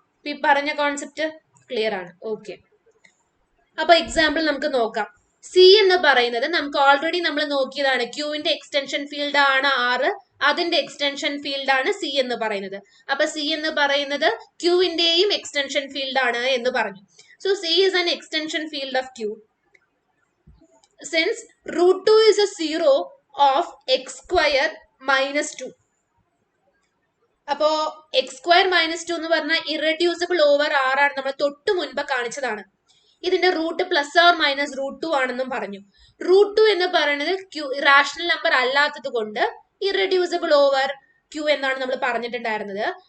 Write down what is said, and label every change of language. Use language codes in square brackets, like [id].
[ml] ഈ പറഞ്ഞ concept clear ആണ്? ഓക്കെ, അപ്പൊ എക്സാമ്പിൾ നമുക്ക് നോക്കാം. സി എന്ന് പറയുന്നത് നമുക്ക് ഓൾറെഡി നമ്മൾ നോക്കിയതാണ്. ക്യൂവിന്റെ എക്സ്റ്റൻഷൻ ഫീൽഡ് ആണ് ആറ്, അതിന്റെ എക്സ്റ്റൻഷൻ ഫീൽഡ് ആണ് സി എന്ന് പറയുന്നത്. അപ്പൊ സി എന്ന് പറയുന്നത് ക്യൂവിന്റെയും എക്സ്റ്റൻഷൻ ഫീൽഡ് ആണ് എന്ന് പറഞ്ഞു. [en] So C is an extension field of Q. Since √2 is a zero of x square minus 2. [ml] അപ്പോ എക്സ് സ്ക്വയർ മൈനസ് 2 എന്ന് പറഞ്ഞാൽ ഇറഡ്യൂസിബിൾ ഓവർ ആർ ആണ്. നമ്മൾ തൊട്ട് മുൻപ് കാണിച്ചതാണ്. ഇതിന്റെ റൂട്ട് പ്ലസ് ഓർ മൈനസ് √2 ആണെന്നും പറഞ്ഞു. √2 എന്ന് പറയുന്നത് ക്യൂ റാഷണൽ നമ്പർ അല്ലാത്തത് കൊണ്ട് ഇറഡ്യൂസിബിൾ ഓവർ ക്യൂ എന്നാണ് നമ്മൾ പറഞ്ഞിട്ടുണ്ടായിരുന്നത്.